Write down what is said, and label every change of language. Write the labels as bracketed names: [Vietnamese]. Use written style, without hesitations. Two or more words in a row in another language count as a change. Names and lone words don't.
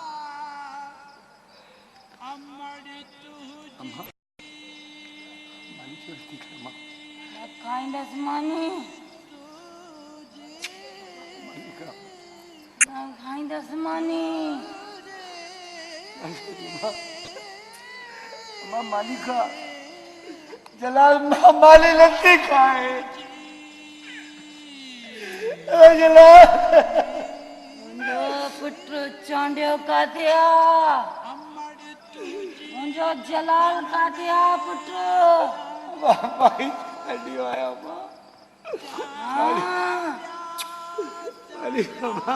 [Sindhi] अम्मा मानी क्यों थी खाए माँ? न खाईंदसि मानी। मानी खा। न खाईंदसि मानी। अम्मा मानी खा। जलाल माली नथी खाए। जलाल मुंहिंजो पुटु चांडियो काथे आ? मुंहिंजो जलाल काथे आ पुटु? भाई हड्डियों आया अम्मा। हाँ, अरे अम्मा